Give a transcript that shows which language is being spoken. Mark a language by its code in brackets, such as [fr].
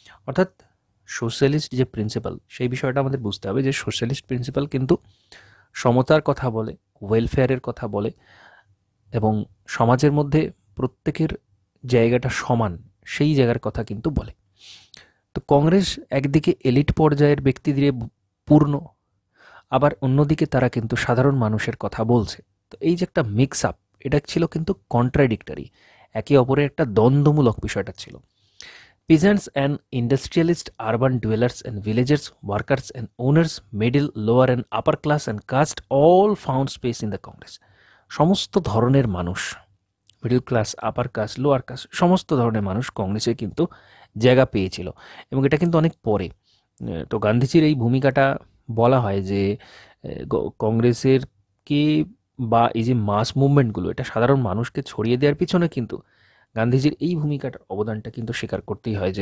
[bn] অর্থাৎ সোশ্যালিস্ট যে প্রিন্সিপাল, সেই বিষয়টা আমাদের বুঝতে হবে যে সোশ্যালিস্ট প্রিন্সিপাল কিন্তু সমতার কথা বলে, ওয়েলফেয়ারের কথা বলে এবং সমাজের মধ্যে প্রত্যেকের জায়গাটা সমান, সেই জায়গার কথা কিন্তু বলে। তো কংগ্রেস একদিকে এলিট পর্যায়ের ব্যক্তি দিয়ে পূর্ণ, আবার অন্যদিকে তারা কিন্তু সাধারণ মানুষের কথা বলছে। তো এই যে একটা মিক্স আপ, এটা ছিল কিন্তু কন্ট্রাডিক্টরি, একে অপরের একটা দ্বন্দ্বমূলক বিষয়টা ছিল। [en] Peasants and industrialists, urban dwellers and villagers, workers and owners, middle, lower and upper class and caste all found space in the Congress. [bn] সমস্ত ধরনের মানুষ, middle class, upper caste, lower caste, সমস্ত ধরনের মানুষ কংগ্রেসে কিন্তু জায়গা পেয়েছিল। এবং এটা কিন্তু অনেক পরে। তো গান্ধীজির এই ভূমিকাটা বলা হয় যে কংগ্রেসের কে বা এই যে মাস মুভমেন্টগুলো, এটা সাধারণ মানুষকে ছড়িয়ে দেওয়ার পিছনে কিন্তু গান্ধীজির এই ভূমিকাটার অবদানটা কিন্তু স্বীকার করতেই হয়।